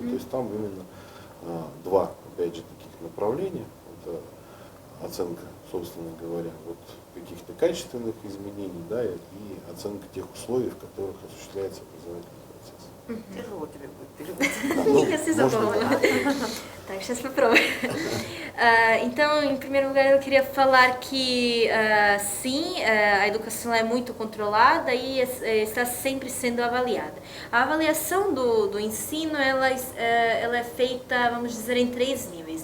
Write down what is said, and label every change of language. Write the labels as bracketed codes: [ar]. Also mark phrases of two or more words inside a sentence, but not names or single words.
[ru] То есть там именно 2, опять же, таких направления. Это оценка, собственно говоря, вот каких-то качественных изменений, да, и оценка тех условий, в которых осуществляется образовательный процесс. Тяжело тебе будет переводить. Нет, я запомнила. Так, сейчас попробую. [pt] Então, em primeiro lugar, eu queria falar que, sim, a educação é muito controlada e está sempre sendo avaliada. A avaliação do ensino, ela é feita, vamos dizer, em 3 níveis.